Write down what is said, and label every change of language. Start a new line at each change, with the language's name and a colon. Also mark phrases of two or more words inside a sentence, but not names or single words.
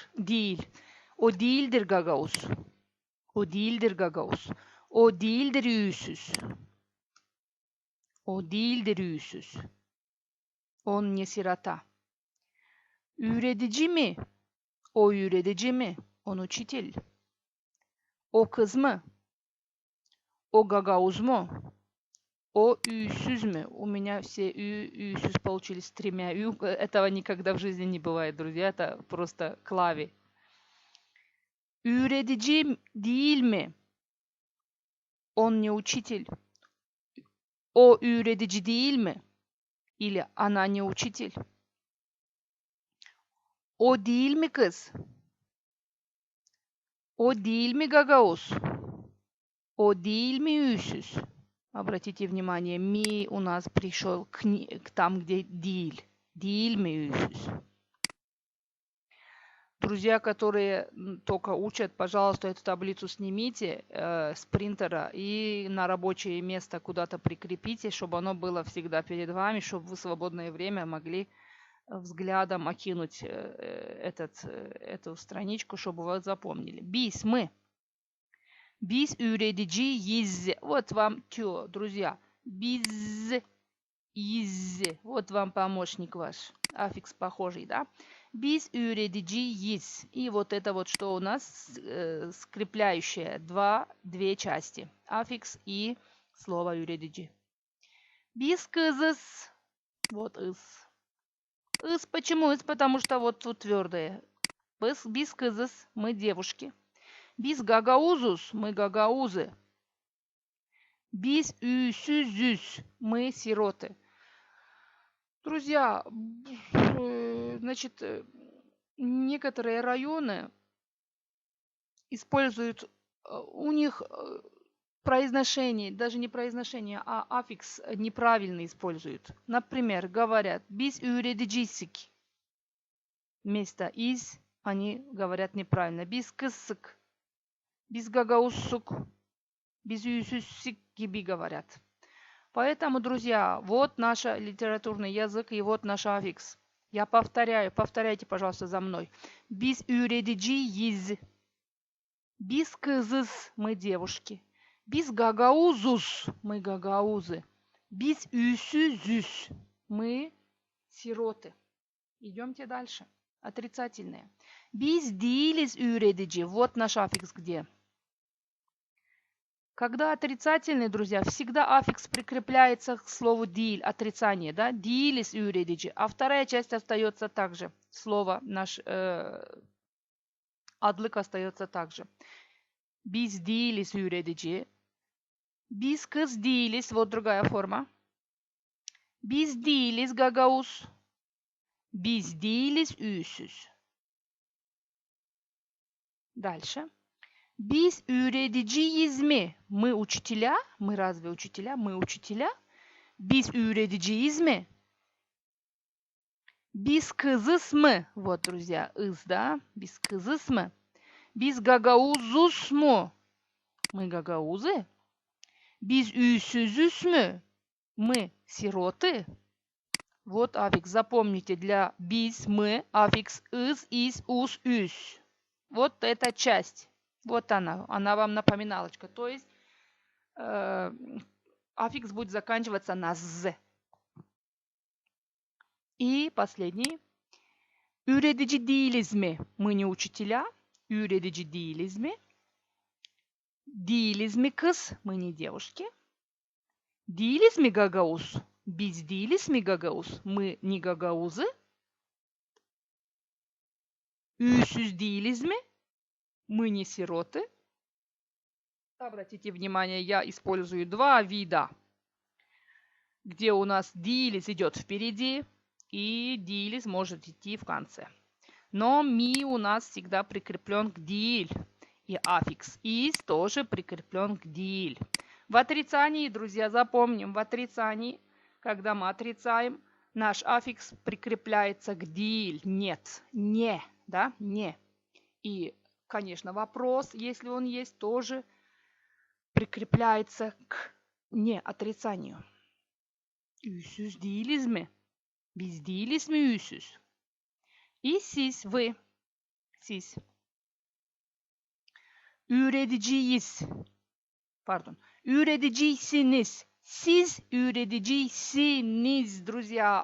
Gagauz: Değil. O değildir gagavuz. O değildir gagavuz. O değildir üysüz. O değildir üysüz.
Russian: Он не сирота.
Gagauz: Üretici mi? O üretici mi?
Russian: Он учитель.
Gagauz: O kız mı? O gagavuz mu? O üysüz mü?
Russian: У меня все üysüz получились с тремя ü. Этого никогда в жизни не бывает, друзья. Это просто клави.
Gagauz: Üretici değil mi?
Russian: Он не учитель.
Gagauz: O üretici değil mi?
Russian: Или она не учитель.
Gagauz: O değil mi kız? O değil mi Гагауз? О değil mi yüzsüz?
Russian: Обратите внимание, ми у нас пришел к там, где диль.
Gagauz: Değil mi yüzsüz?
Russian: Друзья, которые только учат, пожалуйста, эту таблицу снимите с принтера и на рабочее место куда-то прикрепите, чтобы оно было всегда перед вами, чтобы вы в свободное время могли взглядом окинуть эту страничку, чтобы вы запомнили.
Gagauz: Biz мы. Biz üreticiyiz.
Russian: Вот вам тё, друзья. Biz из. Вот вам помощник ваш. Аффикс похожий, да?
Gagauz: Biz üreticiyiz.
Russian: И вот это вот что у нас скрепляющее. Две части. Аффикс и слово üretici.
Gagauz: Biz kızız.
Russian: Вот из. Из почему? Из потому что вот тут твердое.
Gagauz: Biz kızız.
Russian: Мы девушки.
Gagauz: Biz gagauzuz.
Russian: Мы гагаузы.
Gagauz: Biz üsüzüz.
Russian: Мы сироты. Друзья, значит, некоторые районы используют, у них произношение, даже не произношение, а аффикс неправильно используют. Например, говорят
Gagauz: «biz üreticiydik».
Russian: Вместо «из» они говорят неправильно.
Gagauz: «Biz kızsık», «biz gagauzsuk», «biz üsüzsük» gibi говорят.
Russian: Поэтому, друзья, вот наш литературный язык и вот наш аффикс. Я повторяю, повторяйте, пожалуйста, за мной.
Gagauz: Biz üreticiyiz. Biz kızız,
Russian: мы девушки.
Gagauz: Biz gagauzuz,
Russian: мы гагаузы.
Gagauz: Biz üsüzüz,
Russian: мы сироты. Идемте дальше. Отрицательные.
Gagauz: Biz değiliz üretici.
Russian: Вот наш аффикс где? Когда отрицательный, друзья, всегда аффикс прикрепляется к слову değil, отрицание, да?
Gagauz: Değiliz üretici.
Russian: А вторая часть остается также. Слово, наш адлык остается также.
Gagauz: Biz değiliz üretici. Biz kız değiliz.
Russian: Вот другая форма.
Gagauz: Biz değiliz gagauz. Biz değiliz üsüz. Дальше. Biz üreticiyiz mi?
Russian: Мы учителя? Мы разве учителя? Мы учителя?
Gagauz: Biz üreticiyiz mi? Biz kızız mı?
Russian: Вот, друзья, из, да?
Gagauz: Biz kızız mı? Biz gagauzuz mu?
Russian: Мы гагаузы?
Gagauz: Biz üsüzüz mü?
Russian: Мы сироты? Вот аффикс. Запомните, для biz, мы, аффикс из, ус, üs. Вот эта часть. Вот она вам напоминалочка. То есть аффикс будет заканчиваться на з. И последний.
Gagauz: Üretici değiliz mi?
Russian: Мы не учителя.
Gagauz: Üretici değiliz mi? Değiliz mi kız?
Russian: Мы не девушки.
Gagauz: Değiliz mi gagauz? Biz değiliz mi gagauz?
Russian: Мы не гагаузы.
Gagauz: Üsüz değiliz mi?
Russian: Мы не сироты. Обратите внимание, я использую два вида, где у нас değiliz идет впереди, и değiliz может идти в конце. Но ми у нас всегда прикреплен к değil, и аффикс из тоже прикреплен к değil. В отрицании, друзья, запомним, в отрицании, когда мы отрицаем, наш аффикс прикрепляется к değil, нет, не, да, не. И, конечно, вопрос, если он есть, тоже прикрепляется к не отрицанию.
Gagauz: Üsüz değiliz mi? Biz değiliz mi üsüz?
Russian: И siz, вы, siz.
Gagauz: Üreticiyiz. Pardon. Üreticiysiniz. Siz üreticisiniz,
Russian: друзья.